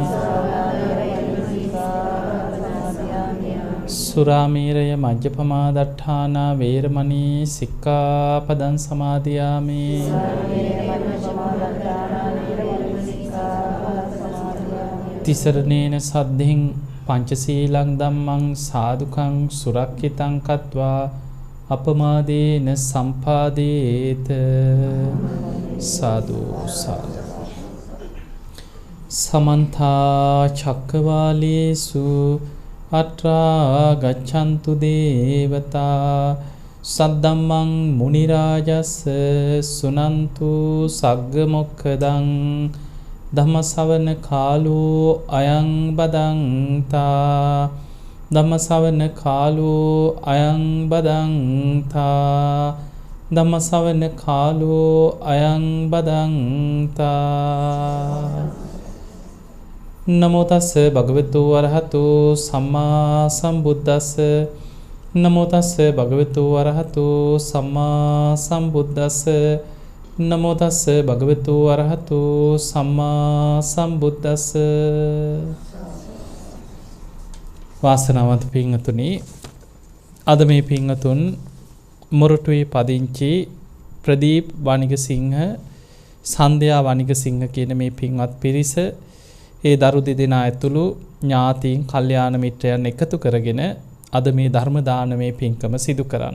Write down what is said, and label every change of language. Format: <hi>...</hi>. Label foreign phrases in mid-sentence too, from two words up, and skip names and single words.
<pi>සුරාමේරය මජ්ජපමා දට්ඨානා වේරමණී සික්ඛාපදං සමාදියාමි තිසරණේන සද්ධින් පංචශීලං ධම්මං සාදුකං සුරක්ඛිතං කତ୍වා අපමාදේන සම්පාදේත සාදු සාදු සමන්තා චක්කවාලේසු අත්‍රා ගච්ඡන්තු දේවතා සද්දම්මං මුනි රාජස් සුනන්තු සග්ග මොක්ඛදං ධම්මසවන කාලෝ අයං බදන්තා ධම්මසවන කාලෝ අයං බදන්තා ධම්මසවන කාලෝ අයං බදන්තා නමෝ තස්ස භගවතු වරහතු සම්මා සම්බුද්දස්ස නමෝ තස්ස භගවතු වරහතු සම්මා සම්බුද්දස්ස නමෝ තස්ස භගවතු වරහතු සම්මා සම්බුද්දස්ස.</pi> <si>වාසනාවන්ත පින්වතුනි, අද මේ පින්වතුන් මොරටුවේ පදිංචි ප්‍රදීප් වනිගසිංහ, සන්ධ්‍යා වනිගසිංහ කියන මේ පින්වත් පිරිස ඒ දරු දෙදෙනා ඇතුළු ඥාතීන් කල්යාණ මිත්‍රයන් එකතු කරගෙන අද මේ ධර්ම දානමේ පින්කම සිදු කරන්න.</si>